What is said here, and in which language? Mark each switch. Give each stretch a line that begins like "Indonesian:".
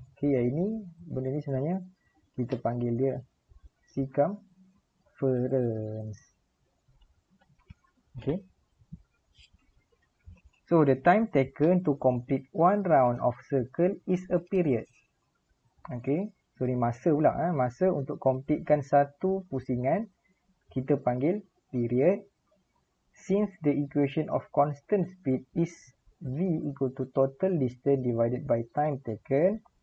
Malay: Okay, yang ini, benda ni sebenarnya kita panggil dia circumference. Okay.
English: So the time taken to complete one round of circle is a period.
Malay: Okay. So ni masa pula. Masa untuk completekan satu pusingan kita panggil period.
English: Since the equation of constant speed is V equal to total distance divided by time taken.